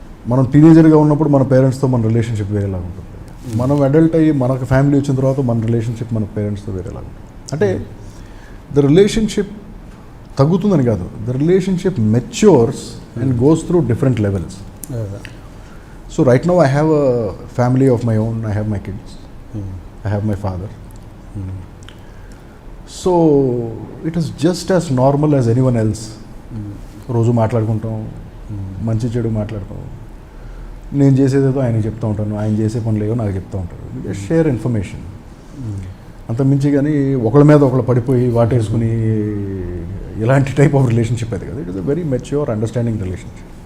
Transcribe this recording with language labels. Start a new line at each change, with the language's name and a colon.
Telugu: మనం టీనేజర్గా ఉన్నప్పుడు మన పేరెంట్స్తో మన రిలేషన్షిప్ వేరేలాగా ఉంటుంది. మనం అడల్ట్ అయ్యి మనకు ఫ్యామిలీ వచ్చిన తర్వాత మన రిలేషన్షిప్ మన పేరెంట్స్తో వేరేలాగా ఉంటుంది. అంటే
English: The relationship తగ్గుతుందని కాదు, the relationship matures and goes through different levels. So right now I have a family of my own. I have my kids. I have my father. So it is just as normal as anyone else.
Telugu: రోజు మాట్లాడుకుంటాం, మంచి చెడు మాట్లాడతాం. నేను చేసేదేదో ఆయనకి చెప్తూ ఉంటాను, ఆయన చేసే పనులు ఏవో నాకు చెప్తూ ఉంటారు. Share information. అంత మించి కానీ ఒకళ్ళ మీద ఒకళ్ళు పడిపోయి వాటేసుకుని ఇలాంటి టైప్ ఆఫ్ రిలేషన్షిప్ అది కదా.
English: It is a very mature understanding relationship.